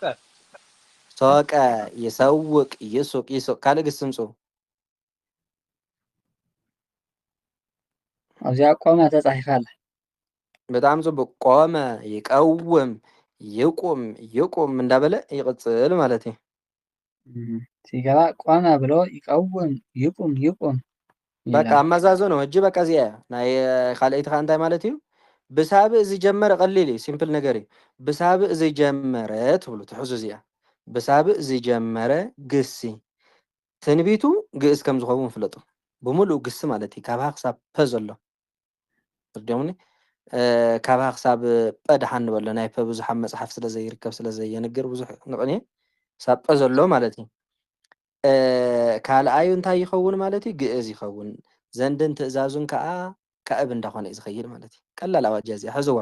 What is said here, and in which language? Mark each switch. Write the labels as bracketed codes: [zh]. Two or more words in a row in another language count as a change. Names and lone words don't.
[ti] ሶቀ ይሰውቅ ይሱቅ ይሱቅ ካልእ ግስ ምፁ ኣብዚኣ ቆመ ተጻሒፋ ኣላ። በጣም ጽቡቅ ቆመ ይቀውም ይቁም ይቁም እንዳበለ ይቅፅል ማለት እዩ [am] ሲገባ ቆመ ብሎ ይቀውም ይቁም ይቁም በቃ ይላል። [ti] ኣመዛዘኖ ሕጂ በቃ እዚኣ ናይ ካልአይቲ ከዓ እንታይ ማለት እዩ ብሳብእ ዝጀመረ ቀሊል እዩ ሲምፕል ነገር እዩ ብሳብእ ዝጀመረ ትብሉ ትሕዙ እዚኣ ብሳብእ ዝጀመረ ግሲ ትንቢቱ ግእዝ ከም ዝኸውን ፍለጡ ብምሉእ ግሲ ማለት እዩ ካብ ሀ ክሳብ ፐ ዘሎ እርዲኦምኒ ካብ ሀ ክሳብ ጰ ድሓን ንበሎ ናይ ፐ ብዙሓት መፅሓፍ ስለ ዘይርከብ ስለ ዘየንግር ብዙሕ ንቕንየ ክሳብ ጰ ዘሎ ማለት እዩ ካልኣዩ እንታይ ይኸውን ማለት እዩ ግእዝ ይኸውን ዘንድን ትእዛዙን ከዓ ካዕብ እንዳኾነ እዩ ዝኸይድ ማለት እዩ ቀላል ኣዋጅ እዚኣ ሕዝዋ